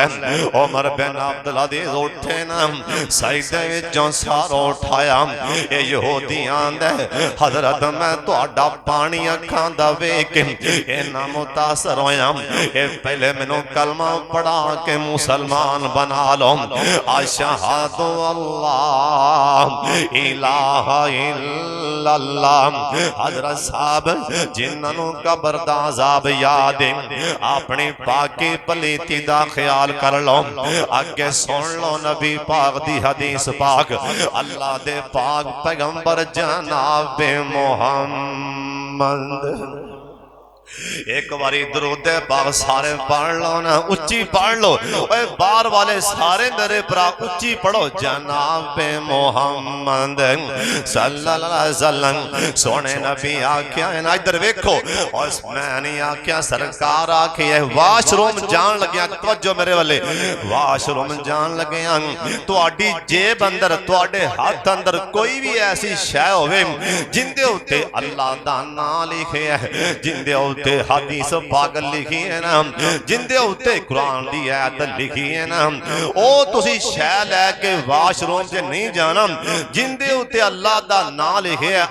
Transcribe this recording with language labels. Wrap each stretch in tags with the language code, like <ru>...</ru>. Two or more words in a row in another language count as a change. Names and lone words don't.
<pa>عمر بن عبدالعزیز اٹھے نہ سجدے وچوں سارو اٹھایا، ایہہ یہودی آندا حضرت میں تہاڈا پانی اکھاں دا ویکھ کے اینا متاثر ہویا، ایہہ پہلے مینوں کلمہ پڑھا کے مسلمان بنا لو.</pa> <ar>اشہد ان لا الٰہ الا اللہ.</ar> <pa>حضرت صاحب جنہاں نے قبر دا عذاب یاد ہے اپنی پاکی پلیتی دا خیال کر لو، اگے سن لو نبی پاک دی حدیث پاک، اللہ دے پاک پیغمبر جناب محمد. اک واری درود پاک سارے پڑھ لو نا، اُچی پڑھ لو، باہر والے سارے میرے بھرا اُچی پڑھو، جناب محمد</pa> <ar>صلی اللہ علیہ وسلم.</ar> <pa>سوہݨے نبی آکھیا ہے نا، ادھر ویکھو، اور میں نہیں آکھیا سرکار آکھی ہے. واش روم جان لگیا، توجہ میرے والے، واش روم جان لگے تہاڈی جیب اندر تہاڈے ہتھ اندر کوئی وی ایسی شے ہووے جہندے اُتے اللہ دا ناں لکھے ہے، جہندے اُتے حدیث پاک لکھی ہے نا، جہندے اُتے قرآن دی آیت لکھی ہے نا، او تسی شے لے کے واش روم چ نہیں جانا جہندے اُتے اللہ دا ناں لکھے ہے.</pa>